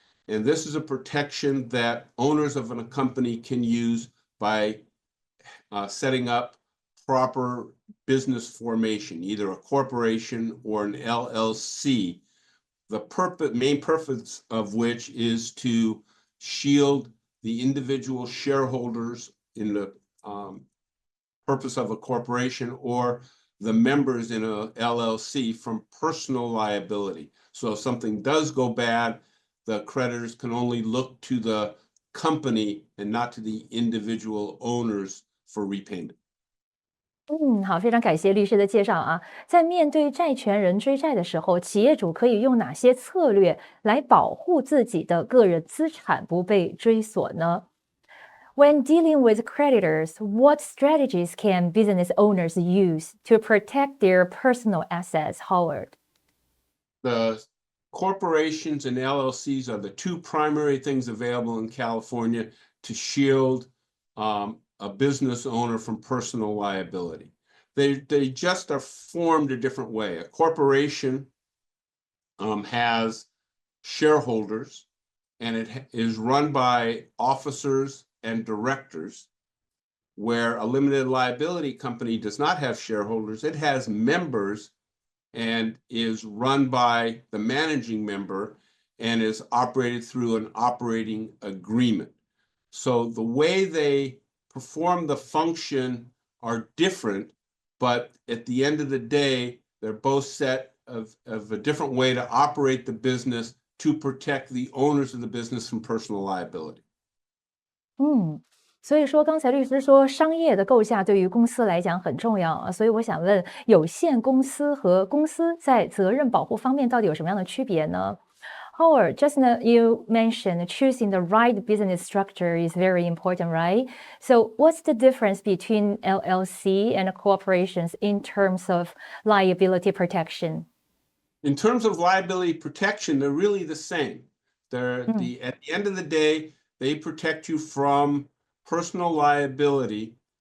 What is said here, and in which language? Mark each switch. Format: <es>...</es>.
<en>And this is a protection that owners of a company can use by setting up proper business formation, either a corporation or an LLC, the main purpose of which is to shield the individual shareholders in the purpose of a corporation or the members in a LLC from personal liability. So if something does go bad, the creditors can only look to the company and not to the individual owners for repayment.</en> <zh>好，非常感谢律师的介绍啊。在面对债权人追债的时候，企业主可以用哪些策略来保护自己的个人资产不被追索呢？</zh> <en>When dealing with creditors, what strategies can business owners use to protect their personal assets, Howard? The corporations and LLCs are the two primary things available in California to shield a business owner from personal liability. They just are formed a different way. A corporation has shareholders, and it is run by officers and directors, where a limited liability company does not have shareholders. It has members and is run by the managing member and is operated through an operating agreement. So the way they perform the function are different, but at the end of the day, they're both set of a different way to operate the business to protect the owners of the business from personal liability.</en> <zh>所以说刚才律师说商业的构架对于公司来讲很重要啊，所以我想问，有限公司和公司在责任保护方面到底有什么样的区别呢？</zh> <en>Howard, just now you mentioned choosing the right business structure is very important, right? So what's the difference between LLC and corporations in terms of liability protection? In terms of liability protection, they're really the same. At the end of the day, they protect you from personal liability.</en>